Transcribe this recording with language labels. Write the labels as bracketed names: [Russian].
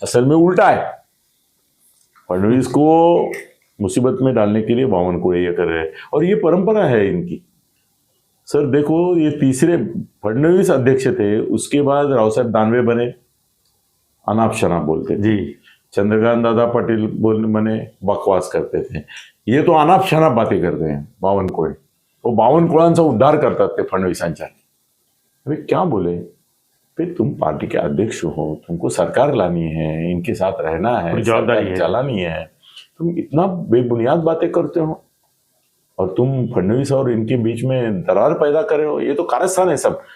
[Hindi] असल में उल्टा है, फडणवीस को मुसीबत में डालने के लिए बावनकुळे ये कर रहे हैं, और ये परंपरा है इनकी। सर देखो, ये तीसरे फडणवीस अध्यक्ष थे, उसके बाद रावसाहेब दानवे बने, अनाप शनाप बोलते जी। चंद्रकांत दादा पटेल बने, बकवास करते थे। ये तो अनाप शनाप बातें करते हैं बावनकुळे। [Marathi] वो बावनकुळांचा उद्धार करतात ते फडणवीसांच्या। [Hindi] अरे क्या बोले, फिर तुम पार्टी के अध्यक्ष हो, तुमको सरकार लानी है, इनके साथ रहना है, जवाबदारी चलानी है, तुम इतना बेबुनियाद बातें करते हो और तुम फडणवीस और इनके बीच में दरार पैदा कर रहे हो। ये तो कारस्थान है सब।